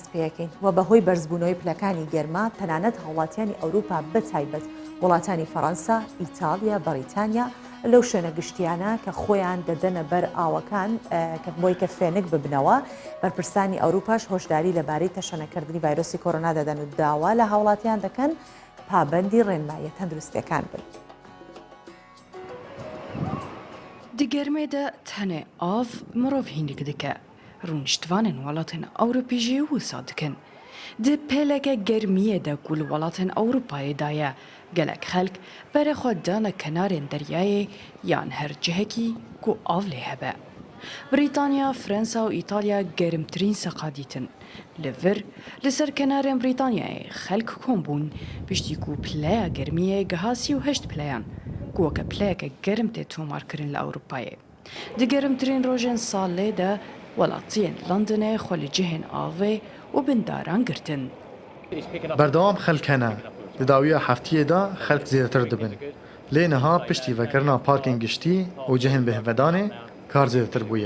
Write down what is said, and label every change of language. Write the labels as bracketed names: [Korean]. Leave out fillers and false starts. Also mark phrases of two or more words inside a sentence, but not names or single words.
[Central Kurdish] پێەکەین و بەهۆی بەرزبوونەوەی پلەکانی گەرما تەنانەت هاوڵاتیانی ئەوروپا بەتایبەت وڵاتانی فەڕەنسا، ئیتالیا، بەریتانیا لەو شوێنە گشتیانە کە خۆیان دەدەنە بەر ئاوەکان کە بۆی کە فێنک ببنەوە بەرپرسانی ئەوروپاش هۆشداری لەبارەی تەشەنەکردنی ڤایرۆسی کۆرۆنا دەدەن و داوا لە هاوڵاتیان دەکەن پابەندی ڕێنمایە تەندروستیەکان بن. [Kurdish] Di germê de tenê av mirov hînik dike. Rûniştvanên welatên Ewropî jî wisa dikin. Di pêleke germiyê de ku li welatên Ewropayê da ye, gelek xelk berê xwe dane kenarên deryayê yan her cihekî ku av lê hebe. Brîtanya, Fransa û İtalya germtirîn seqa dîtin. Li vir, li ser kenarên Brîtanyayê xelk kom bûn piştî ku pileya germiyê giha 38 pileyan. [Central Kurdish] وەکە پلەیەکە گەرم تێ تۆمارکردن لە ئەوروپایە. [Kurdish] Di germtirîn rojên salê de welatiyên Londonê xwe li cihên avê û bindaran girtin. Berdewam xelk hene. Di dawiya heftiyê de xelk zêdetir dibin. Lê niha piştî vekirina parkên giştî û cihên bêhvedanê kar zêdetir bûye.